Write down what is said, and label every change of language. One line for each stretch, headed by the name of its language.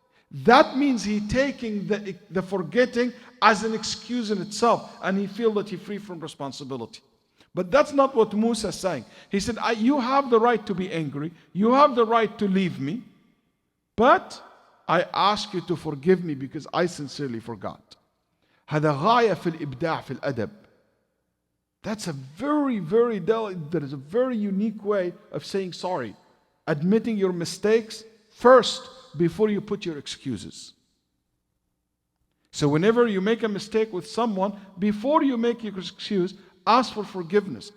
English: That means he taking the forgetting as an excuse in itself, and he feel that he's free from responsibility. But that's not what Musa is saying. He said, you have the right to be angry, you have the right to leave me, but I ask you to forgive me because I sincerely forgot.
Arabic: هذا غاية في الإبداع في الأدب.
English: That's a very, very that is a very unique way of saying sorry. Admitting your mistakes first before you put your excuses. So whenever you make a mistake with someone, before you make your excuse, ask for forgiveness.